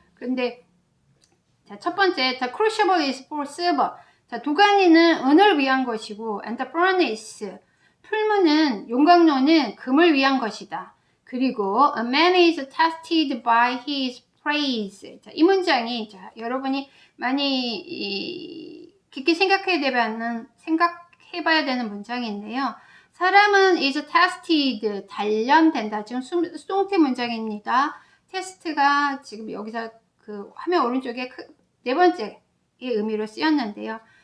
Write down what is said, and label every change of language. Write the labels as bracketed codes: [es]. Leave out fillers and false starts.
[ko] 근데 자, 첫 번째, [en] the crucible is for silver. [ko] 자, 도가니는 은을 위한 것이고, [en] and the furnace, [ko] 풀무는 용광로는 금을 위한 것이다. 그리고 [en] a man is tested by his praise. [ko] 자, 이 문장이 자, 여러분이 많이 깊게 생각해봐야 되는 문장인데요. 사람은 is tested, 단련된다. 지금 수동태 문장입니다. 테스트가 지금 여기서 그 화면 오른쪽에 네 번째의 의미로 쓰였는데요.